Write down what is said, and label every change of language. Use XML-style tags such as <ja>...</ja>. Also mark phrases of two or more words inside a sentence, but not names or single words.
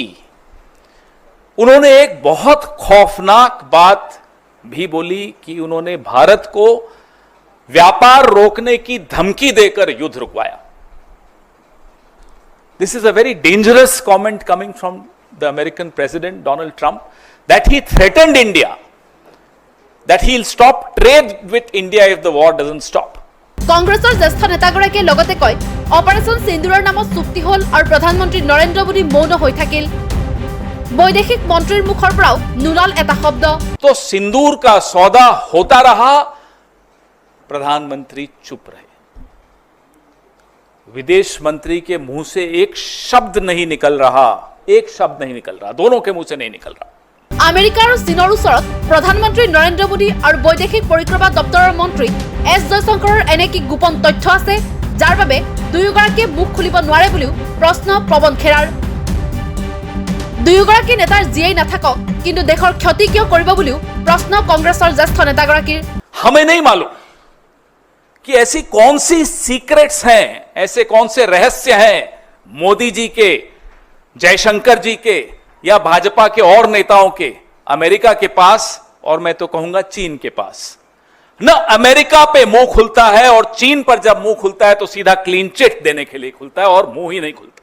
<hi>उन्होंने एक बहुत खौफनाक बात भी बोली कि उन्होंने भारत को व्यापार रोकने की धमकी देकर युद्ध रुकवाया।</hi> <en>This is a very dangerous comment coming from the American President Donald Trump, that he threatened India, that he'll stop trade with India if the war doesn't stop.</en> <as>কংগ্ৰেছৰ জ্যেষ্ঠ নেতাগৰাকীয়ে লগতে কয়, অপাৰেশ্যন সিন্দুৰৰ নামত চুক্তি হ'ল আৰু প্ৰধানমন্ত্ৰী নৰেন্দ্ৰ মোদী মৌন হৈ থাকিল। বৈদেশিক মন্ত্ৰীৰ মুখৰ পৰাও নুলাল এটা শব্দ।</as> <hi>तो सिंदूर का सौदा होता रहा, प्रधानमंत्री चुप रहे। विदेश मंत्री के मुंह से एक शब्द नहीं निकल रहा, एक शब्द नहीं निकल रहा, दोनों के मुंह से नहीं निकल रहा।</hi> <as>আমেৰিকা আৰু চীনৰ ওচৰত প্ৰধানমন্ত্ৰী নৰেন্দ্ৰ মোদী আৰু বৈদেশিক পৰিক্ৰমা দপ্তৰৰ মন্ত্ৰী এছ জয়শংকৰৰ এনে কি গোপন তথ্য আছে যাৰ বাবে দুয়োগৰাকীয়ে মুখ খুলিব নোৱাৰে বুলিও প্ৰশ্ন পৱন খেৰাৰ। দুয়োগৰাকী নেতাৰ যিয়েই নাথাকক কিন্তু দেশৰ ক্ষতি কিয় কৰিব বুলিও প্ৰশ্ন কংগ্ৰেছৰ জ্যেষ্ঠ নেতাগৰাকীৰ।</as> <hi>हमें नहीं मालूम कि ऐसी कौन सी सीक्रेट्स हैं, ऐसे कौन से रहस्य हैं मोदी जी के, जयशंकर जी के या भाजपा के और नेताओं के अमेरिका के पास, और मैं तो कहूंगा चीन के पास। न अमेरिका पे मुंह खुलता है, और चीन पर जब मुंह खुलता है तो सीधा</hi> <en>clean chit</en> <hi>देने के लिए खुलता है, और मुंह ही नहीं खुलता।</hi>